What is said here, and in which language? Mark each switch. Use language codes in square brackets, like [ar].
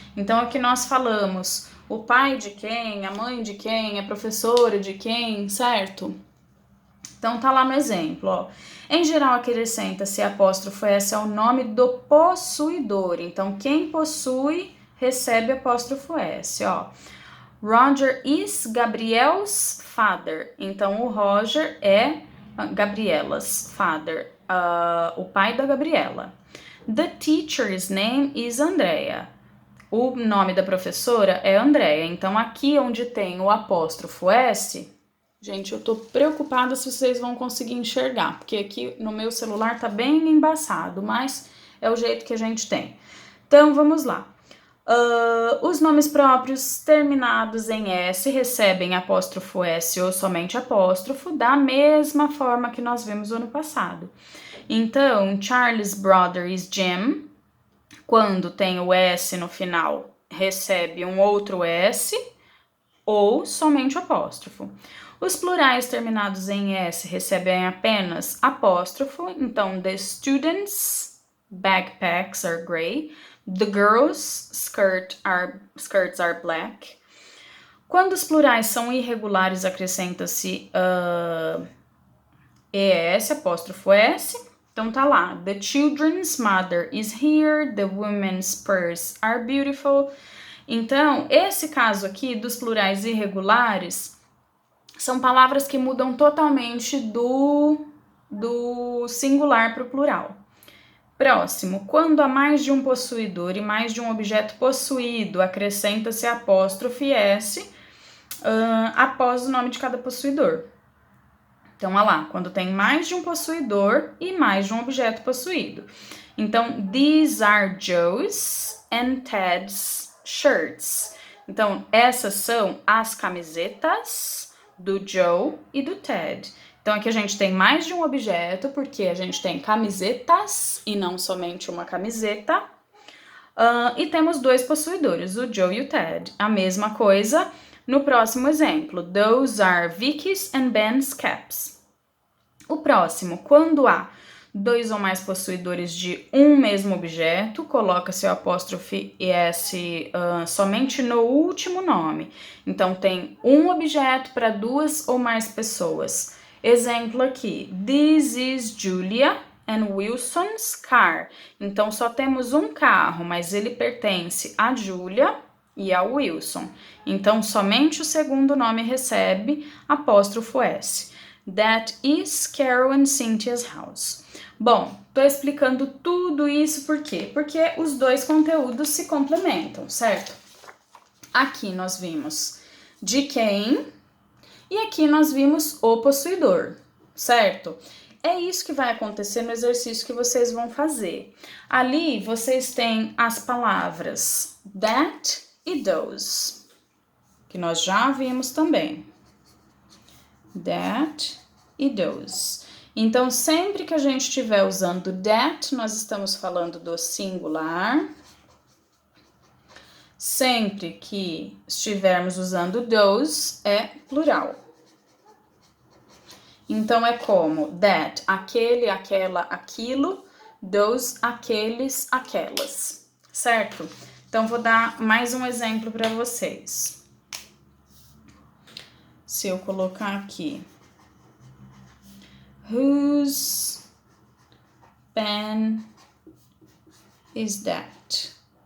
[pt] Então, aqui nós falamos o pai de quem, a mãe de quem, a professora de quem, certo? Então, tá lá no exemplo, ó. Em geral, acrescenta-se apóstrofo S ao nome do possuidor. Então, quem possui, recebe apóstrofo S, ó. [en] Roger is Gabriel's father. [pt] Então, o Roger é [en] Gabriela's father, [pt] o pai da Gabriela. [en] The teacher's name is Andrea. [pt] O nome da professora é Andrea. Então, aqui onde tem o apóstrofo S, gente, eu tô preocupada se vocês vão conseguir enxergar, porque aqui no meu celular tá bem embaçado, mas é o jeito que a gente tem. Então, vamos lá. Os nomes próprios terminados em S recebem apóstrofo S ou somente apóstrofo, da mesma forma que nós vimos no ano passado. [en] Então, Charlie's brother is Jim. [pt] Quando tem o S no final, recebe um outro S ou somente apóstrofo. Os plurais terminados em S recebem apenas apóstrofo. [en] Então, the students' backpacks are gray. The girls' skirts are black. [pt] Quando os plurais são irregulares, acrescenta-se ES, apóstrofo S. Então tá lá. [en] The children's mother is here. The women's purse are beautiful. [pt] Então, esse caso aqui dos plurais irregulares são palavras que mudam totalmente do singular para o plural. Próximo, quando há mais de um possuidor e mais de um objeto possuído, acrescenta-se apóstrofe S após o nome de cada possuidor. Então, olha lá, quando tem mais de um possuidor e mais de um objeto possuído. [en] Então, these are Joe's and Ted's shirts. [pt] Então, essas são as camisetas do Joe e do Ted. Então aqui a gente tem mais de um objeto, porque a gente tem camisetas e não somente uma camiseta. E temos dois possuidores, o Joe e o Ted. A mesma coisa no próximo exemplo. [en] Those are Vicky's and Ben's caps. [pt] O próximo, quando há dois ou mais possuidores de um mesmo objeto, coloca-se o apóstrofe S somente no último nome. Então, tem um objeto para duas ou mais pessoas. Exemplo aqui, [en] this is Julia and Wilson's car. [pt] Então, só temos um carro, mas ele pertence a Julia e ao Wilson. Então, somente o segundo nome recebe apóstrofo S. [en] That is Carol and Cynthia's house. [pt] Bom, tô explicando tudo isso por quê? Porque os dois conteúdos se complementam, certo? Aqui nós vimos de quem e aqui nós vimos o possuidor, certo? É isso que vai acontecer no exercício que vocês vão fazer. Ali vocês têm as palavras that e those, que nós já vimos também. That e those. Então, sempre que a gente estiver usando that, nós estamos falando do singular. Sempre que estivermos usando those, é plural. Então, é como that, aquele, aquela, aquilo, those, aqueles, aquelas, certo? Então, vou dar mais um exemplo para vocês. Se eu colocar aqui, [en] whose pen is that?